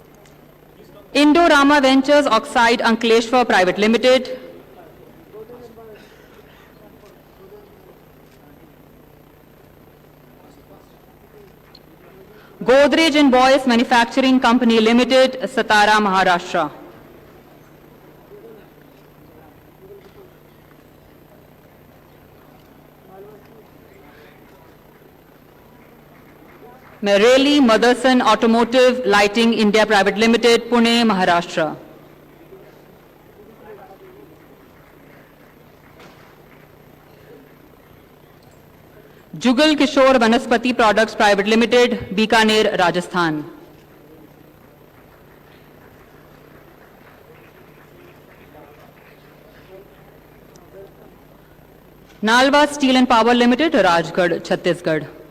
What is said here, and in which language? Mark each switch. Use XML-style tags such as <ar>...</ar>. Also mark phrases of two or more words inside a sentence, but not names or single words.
<en>Indo Indorama Ventures Oxide Ankleshwar Private Limited, Godrej and Boyce Manufacturing Company Limited, Satara, Maharashtra. Mereli Motherson Automotive Lighting India Private Limited, Pune, Maharashtra. Jugal Kishore Vanaspati Products Private Limited, Bikaner, Rajasthan. Nalwa Steel and Power Limited, Rajgarh, Chhattisgarh.</en>